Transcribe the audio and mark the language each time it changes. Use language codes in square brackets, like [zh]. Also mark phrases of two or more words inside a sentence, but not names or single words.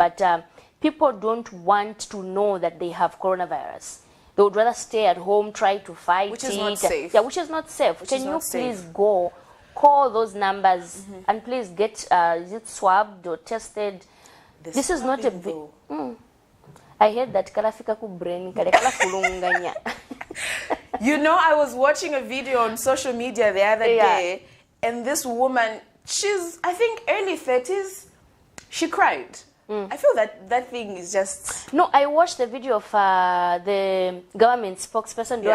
[en] but people don't want to know that they have coronavirus. They would rather stay at home, try to fight Which it. is not safe. Yeah, which is not safe. Which Can is you not safe. please go, call those numbers, and please get is it swabbed or tested? This is not a big. though. I heard that [bem] kalafika ku brain kale kala kulunganya. [en] You know, I was watching a video on social media the other Yeah. day, and this woman, she's, I think, early 30s, she cried. I feel that thing is just... No, I watched the video of the government spokesperson, Dora